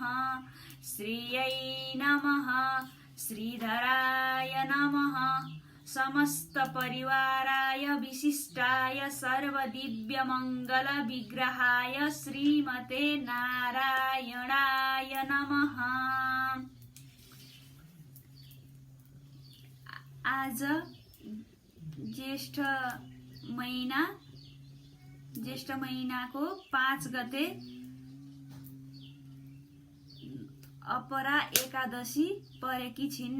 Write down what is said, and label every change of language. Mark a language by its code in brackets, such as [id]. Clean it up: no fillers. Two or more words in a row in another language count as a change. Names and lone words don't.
[sa] श्रियै नमः। श्रीधराय नमः। समस्त परिवाराय विशिष्टाय सर्वदिव्यमंगल विग्रहाय श्रीमते नारायणाय नमः। [ne] आज ज्येष्ठ महिनाको 5 गते अपरा एकादशी परेकी छिन्।